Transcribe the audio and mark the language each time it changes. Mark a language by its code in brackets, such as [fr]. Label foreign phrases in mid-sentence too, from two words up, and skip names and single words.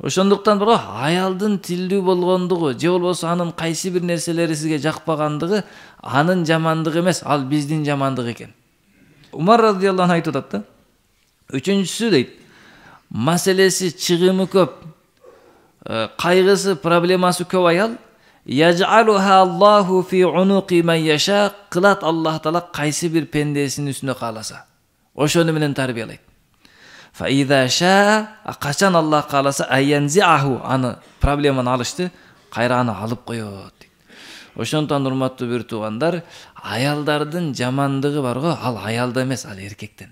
[ky] Ошондуктан бирок аялдын тилдүү болгондугу же болбосо анын кайсы бир нерселери сизге жакпагандыгы анын жамандыгы эмес, ал биздин жамандык экен. Умар [ar] رضي الله عنه [ky] айтып атат да. Үчүнчүсү дейт, маселеси чыгымы көп, кайгысы, проблемасы көп аял, [ar] يجعلها الله في عنق من يشاء, [ky] кылат Аллах Таала кайсы бир пендесинин үстүнө кааласа. Ошону менен тарбиялайт. [ar] فإذا شاء, [ky] качан Аллах кааласа, аянзиаху, аны проблеманы алышты, кайра аны алып коёт. Ошондон урматтуу бир туугандар, аялдардын жамандыгы бар го, ал аялда эмес, ал эркектен.